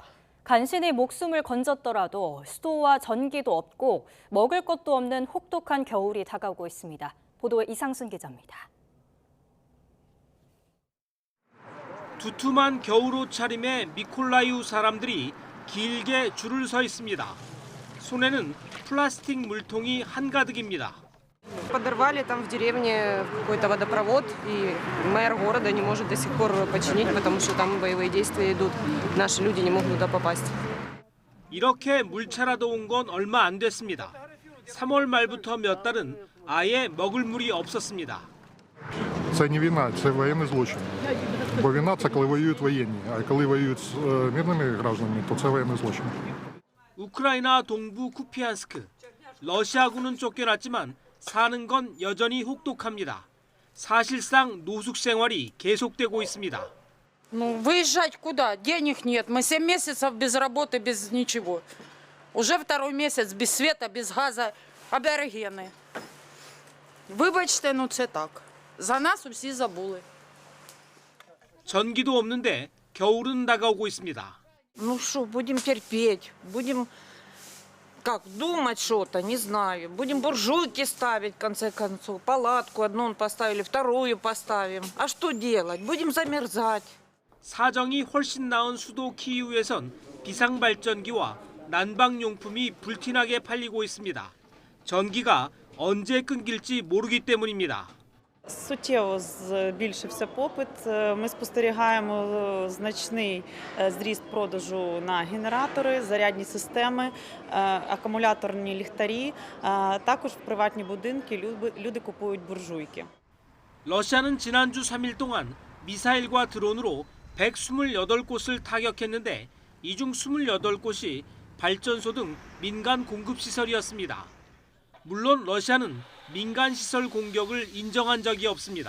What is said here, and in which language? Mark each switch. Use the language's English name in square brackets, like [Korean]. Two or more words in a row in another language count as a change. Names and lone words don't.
[Korean] 간신히 목숨을 건졌더라도 수도와 전기도 없고 먹을 것도 없는 혹독한 겨울이 다가오고 있습니다. 보도에 이상순 기자입니다. 두툼한 겨울 옷차림의 미콜라이우 사람들이 길게 줄을 서 있습니다. 손에는 플라스틱 물통이 한가득입니다. [Russian] Подорвали там в деревне какой-то водопровод, и мэр города не может до сих пор починить, потому что там боевые действия идут. Наши люди не могут туда попасть. [Korean] 이렇게 물차라도 온 건 얼마 안 됐습니다. 3월 말부터 몇 달은 아예 먹을 물이 없었습니다. [Ukrainian] Це не війна, це воєнний злочин. Бо війна – це коли воюють воєнні, а коли воюють з мирними гражданами, то це воєнний злочин. [Korean] 우크라이나 동부 쿠피안스크. 러시아군은 쫓겨났지만 사는 건 여전히 혹독합니다. 사실상 노숙 생활이 계속되고 있습니다. [Russian] Ну, выезжать куда? Денег нет. Мы 7 месяцев без работы, без ничего. Уже второй месяц без света, без газа. [Ukrainian] Аборигени. Вибачте, ну це так. За нас усі забули. [Korean] 전기도 없는데 겨울은 다가오고 있습니다. [Russian] Ну что, будем терпеть, будем как думать что-то, не знаю. Будем буржуйки ставить, в конце концов. Палатку одну поставили, вторую поставим. А что делать? Будем замерзать. [Korean] 사정이 훨씬 나은 수도 키이우에선 비상발전기와 난방용품이 불티나게 팔리고 있습니다. 전기가 언제 끊길지 모르기 때문입니다. [Ukrainian] Суттєво збільшився попит. Ми спостерігаємо значний зріст продажу на генератори, зарядні системи, акумуляторні ліхтарі. Також в приватні будинки люди купують буржуйки. [Korean] 러시아는 지난주 3일 동안 미사일과 드론으로 128곳을 타격했는데 이 중 28곳이 발전소 등 민간 공급시설이었습니다. 물론 러시아는 민간 시설 공격을 인정한 적이 없습니다.